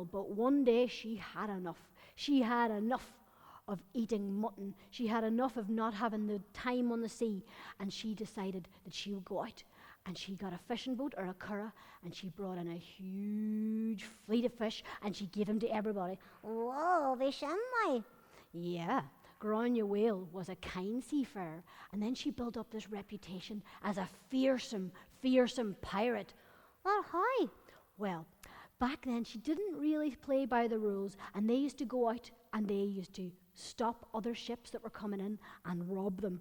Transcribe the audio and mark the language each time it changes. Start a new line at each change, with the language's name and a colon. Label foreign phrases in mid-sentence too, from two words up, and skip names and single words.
English: But one day she had enough. She had enough of eating mutton. She had enough of not having the time on the sea, and she decided that she would go out. And she got a fishing boat, or a Cara, and she brought in a huge fleet of fish, and she gave them to everybody. Whoa,
Irish: bhí sin mai.
English: Yeah, Grania Whale was a kind seafarer, and then she built up this reputation as a fearsome, fearsome pirate. Well, how? Well, back then she didn't really play by the rules, and they used to go out and they used to stop other ships that were coming in and rob them.